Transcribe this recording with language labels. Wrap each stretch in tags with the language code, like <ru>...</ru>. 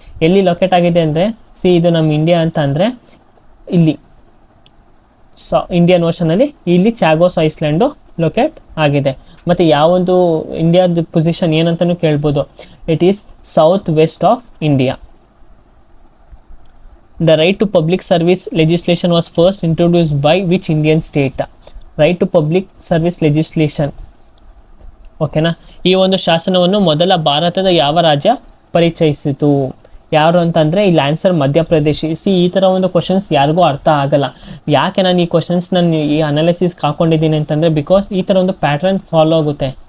<kn>ಎಲ್ಲಿ ಲೊಕೇಟ್ ಆಗಿದೆ ಅಂದರೆ, ಇದು ನಮ್ಮ ಇಂಡಿಯಾ ಅಂತ ಅಂದರೆ ಇಲ್ಲಿ ಇಂಡಿಯನ್ ಓಷನಲ್ಲಿ ಇಲ್ಲಿ ಚಾಗೋಸ್ ಐಸ್ಲ್ಯಾಂಡು ಲೊಕೇಟ್ ಆಗಿದೆ. ಮತ್ತು ಯಾವೊಂದು ಇಂಡಿಯಾದ ಪೊಸಿಷನ್ ಏನಂತಲೂ ಕೇಳ್ಬೋದು,</kn> <en>It is south west of India. The right to public service legislation was first introduced by which Indian state? Right to public service legislation.</en> <kn>ಓಕೆನಾ, ಈ ಒಂದು ಶಾಸನವನ್ನು ಮೊದಲ ಭಾರತದ ಯಾವ ರಾಜ್ಯ ಪರಿಚಯಿಸಿತು? ಯಾರು ಅಂತಂದರೆ ಇಲ್ಲಿ ಆನ್ಸರ್ ಮಧ್ಯಪ್ರದೇಶ್. ಈ ಥರ ಒಂದು ಕ್ವಶನ್ಸ್ ಯಾರಿಗೂ ಅರ್ಥ ಆಗಲ್ಲ. ಯಾಕೆ ನಾನು ಈ ಕ್ವಶನ್ಸ್ ಈ ಅನಾಲಿಸಿಸ್ಗೆ ಹಾಕ್ಕೊಂಡಿದ್ದೀನಿ ಅಂತಂದರೆ, ಬಿಕಾಸ್ ಈ ಥರ ಒಂದು ಪ್ಯಾಟ್ರನ್ ಫಾಲೋ ಆಗುತ್ತೆ.</kn>